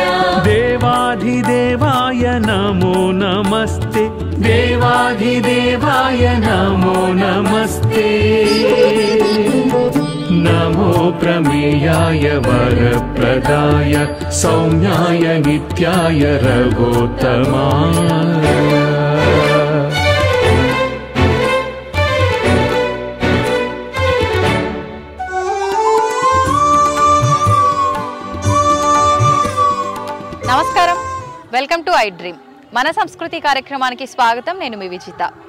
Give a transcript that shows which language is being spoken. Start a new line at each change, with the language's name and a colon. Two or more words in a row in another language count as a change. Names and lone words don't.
Sanskrit: देवाधिदेवाय नमो नमस्ते. देवाधिदेवाय नमो नमस्ते. नमो प्रमेयाय वरप्रदाय सौम्याय नित्याय रघोत्तमाय.
Telugu: నమస్కారం,
English: Welcome to I Dream.
Telugu: మన సంస్కృతి కార్యక్రమానికి స్వాగతం. నేను మీ విజిత.